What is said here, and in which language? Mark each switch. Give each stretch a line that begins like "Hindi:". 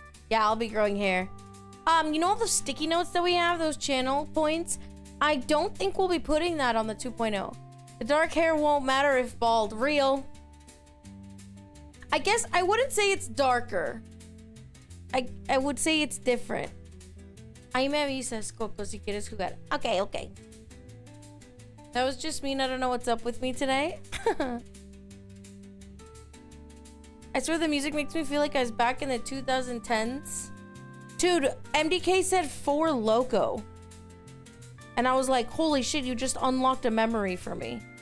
English: Yeah, I'll be growing hair. You know all those sticky notes that we have, those channel points? I don't think we'll be putting that on the 2.0. The dark hair won't matter if bald. Real. I guess I wouldn't say it's darker. I would say it's different.
Spanish: Ahí me avisas, Coco, si quieres jugar.
English: Okay, okay. That was just mean. I don't know what's up with me today. I swear the music makes me feel like I was back in the 2010s. Dude, MDK said Four Loko. And I was like, holy shit, you just unlocked a memory for me.